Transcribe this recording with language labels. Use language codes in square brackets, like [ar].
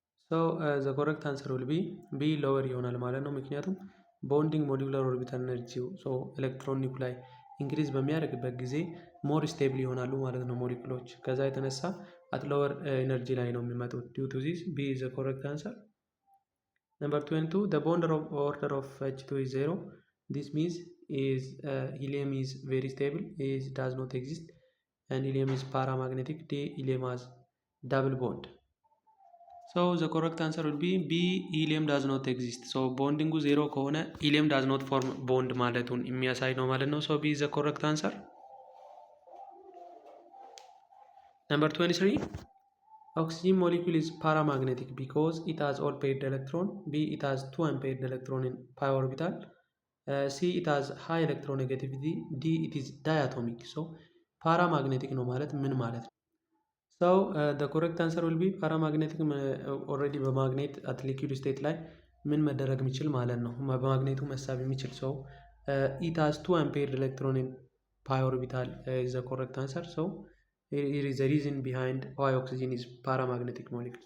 [en] So the correct answer will be B lower [am] ይሆናል ማለት ነው። ምክንያቱም ቦንዲንግ ሞሊኩላር ኦርቢታል ኤነርጂው ሶ ኤሌክትሮን ኒውክላይ ኢንክሪዝ በሚያደርግበት ጊዜ ሞር ስቴብል ይሆናሉ ማለት ነው ሞሊኩሎች። ከዛ የተነሳ አት ሎወር ኤነርጂ ላይ ነው የሚመጡት። ዲው ቱ ዚስ [en] B is the correct answer. Number 22 the bond order of H2 is 0. This means is helium is very stable, is does not exist, and helium is paramagnetic. D helium has double bond. So the correct answer will be B. Helium does not exist. So bonding 0 ከሆነ helium does not form bond [am] ማለቱን የሚያሳይ ነው ማለት ነው። [en] So B is the correct answer. Number 23. Oxygen molecule is paramagnetic because it has all paired electron. B. It has 2 unpaired electron in pi orbital. C. It has high electronegativity. D. It is diatomic. [am] So paramagnetic ነው ማለት ምን ማለት ነው? [en] So the correct answer will be paramagnetic already [am] በማግኔት [en] at liquid state [am] ላይ ምን መደረግ የሚችል ማለት ነው በማግኔቱ መሳብ የሚችል [en] so it has 2 unpaired electron in pi orbital is the correct answer. So here is the reason behind why oxygen is paramagnetic molecule.